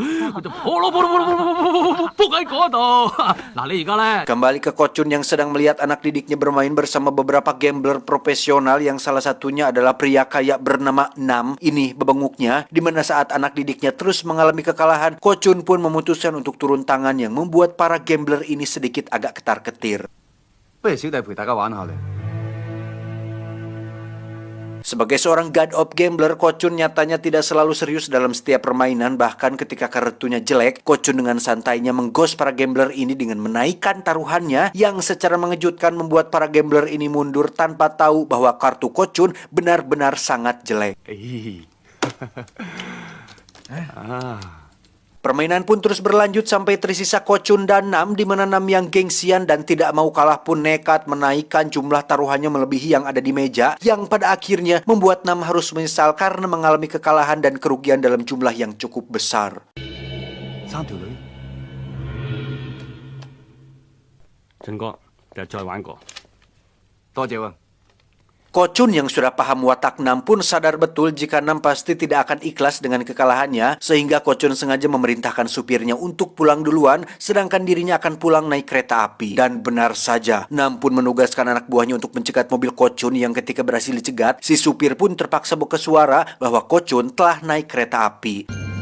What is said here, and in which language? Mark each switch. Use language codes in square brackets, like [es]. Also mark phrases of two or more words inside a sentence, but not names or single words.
[id] Kembali ke Ko-chun yang sedang melihat anak didiknya bermain bersama beberapa gambler profesional yang salah satunya adalah pria kaya bernama Nam. Ini bebenguknya, di mana saat anak didiknya terus mengalami kekalahan, Ko-chun pun memutuskan untuk turun tangan yang membuat para gambler ini sedikit agak ketar-ketir. Sebagai seorang [en] god of gambler, [id] Ko-chun nyatanya tidak selalu serius dalam setiap permainan. Bahkan ketika kartunya jelek, Ko-chun dengan santainya menggos para gambler ini dengan menaikkan taruhannya yang secara mengejutkan membuat para gambler ini mundur tanpa tahu bahwa kartu Ko-chun benar-benar sangat jelek. Permainan pun terus berlanjut sampai tersisa Ko-chun dan Nam, di mana Nam yang gengsian dan tidak mau kalah pun nekat menaikkan jumlah taruhannya melebihi yang ada di meja, yang pada akhirnya membuat Nam harus menyesal karena mengalami kekalahan dan kerugian dalam jumlah yang cukup besar. [yue] 3 條女。俊哥，第日再玩過。多謝喎。 [id] Ko-chun yang sudah paham watak Nam pun sadar betul jika Nam pasti tidak akan ikhlas dengan kekalahannya, sehingga Ko-chun sengaja memerintahkan supirnya untuk pulang duluan, sedangkan dirinya akan pulang naik kereta api. Dan benar saja, Nam pun menugaskan anak buahnya untuk mencegat mobil Ko-chun yang ketika berhasil dicegat, si supir pun terpaksa buka suara bahwa Ko-chun telah naik kereta api.